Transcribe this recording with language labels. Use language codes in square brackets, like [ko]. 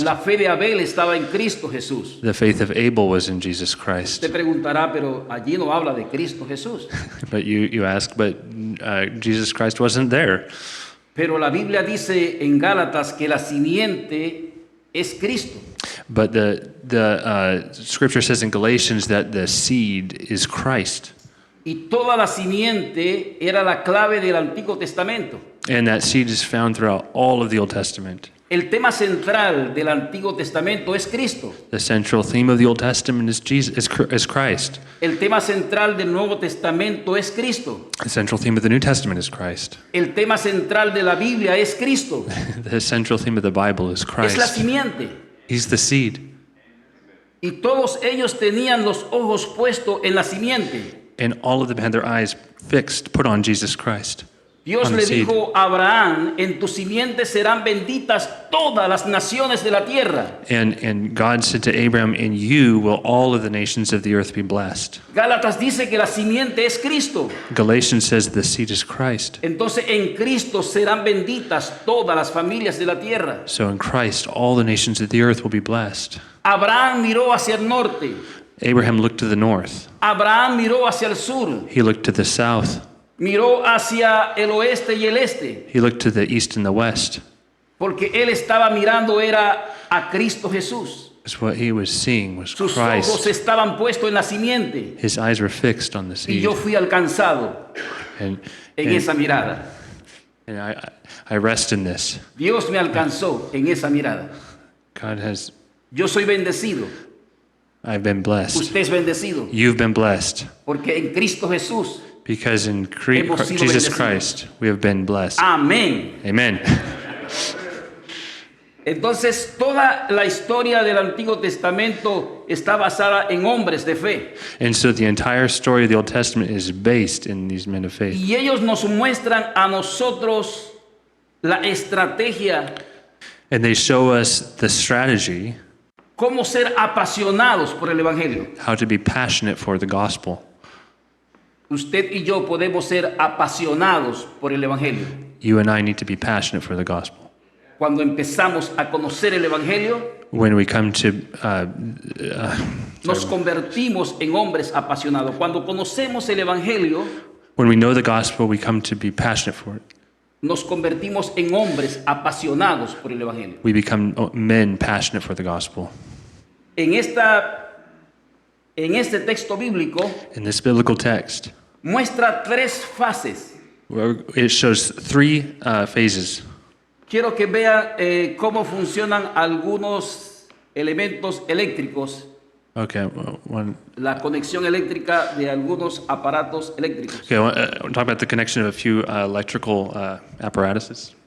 [es] La fe de Abel estaba en Cristo Jesús. [en] The faith of Abel was in Jesus Christ. [es] Usted preguntará, pero allí no habla de Cristo Jesús. [en] But you ask, but Jesus Christ wasn't there. [es] Pero la Biblia dice en Gálatas que la simiente es Cristo. [en] But the scripture says in Galatians that the seed is Christ. [es] Y toda la simiente era la clave del Antiguo Testamento. [en] And that seed is found throughout all of the Old Testament. [es] El tema central del Antiguo Testamento es Cristo. [en] The central theme of the Old Testament is is Christ. [es] El tema central del Nuevo Testamento es Cristo. [en] The central theme of the New Testament is Christ. [es] El tema central de la Biblia es Cristo. [en] The central theme of the Bible is [es] Es la [en] Christ. [es] simiente. [en] He's the seed. [es] Y todos ellos tenían los ojos puestos en la simiente. [en] And all of them had their eyes fixed, put on Jesus Christ. [es] Dios [en] On [es] le [en] the seed. [es] dijo a Abraham, en tu simiente serán benditas todas las naciones de la tierra. [en] And God said to Abraham, in you will all of the nations of the earth be blessed. [es] Gálatas dice que la simiente es Cristo. [en] Galatians says the seed is Christ. [es] Entonces en Cristo serán benditas todas las familias de la tierra. [en] So in Christ, all the nations of the earth will be blessed. [es] Abraham miró hacia el norte. [en] Abraham looked to the north. [es] Abraham miró hacia el sur. [en] He looked to the south. [es] Miró hacia el oeste y el este. [en] He looked to the east and the west. [es] Porque él estaba mirando era a Cristo Jesús. [en] Because what he was seeing was [es] Sus ojos [en] Christ. [es] estaban puestos en la simiente. [en] His eyes were fixed on the [es] Y [en] seed. [es] yo fui alcanzado [en] And, [es] en [en] and, [es] esa mirada. [en] and I rest in this. [es] Dios me alcanzó en esa mirada. [en] God has, [es] Yo soy bendecido. [en] I've been blessed. [es] Usted es bendecido. [en] You've been blessed. [es] Porque en Cristo Jesús. [en] Because in [es] Hemos sido [en] Jesus [es] bendecidos. [en] Christ, we have been blessed. [es] Amén. [en] Amen. [es] Entonces, toda la historia del Antiguo Testamento está basada en hombres de fe. [en] And so the entire story of the Old Testament is based in these men of faith. [es] Y ellos nos muestran a nosotros la estrategia, [en] And they show us the strategy, [es] cómo ser apasionados por el Evangelio. [en] how to be passionate for the gospel. [es] Usted y yo podemos ser apasionados por el Evangelio. [en] You and I need to be passionate for the gospel. [es] Cuando empezamos a conocer el Evangelio, [en] When we come to, [es] nos convertimos en hombres apasionados. Cuando conocemos el Evangelio, [en] when we know the gospel, we come to be passionate for it. [es] nos convertimos en hombres apasionados por el Evangelio. [en] We become men passionate for the gospel. [es] En este texto bíblico [en] In this biblical text, [es] muestra tres fases. [en] it shows three phases. [es] Quiero que vean cómo funcionan algunos elementos eléctricos, [en] Okay, one. [es] la conexión eléctrica de algunos aparatos eléctricos. [en] Okay, I want to talk about the connection of a few electrical apparatuses.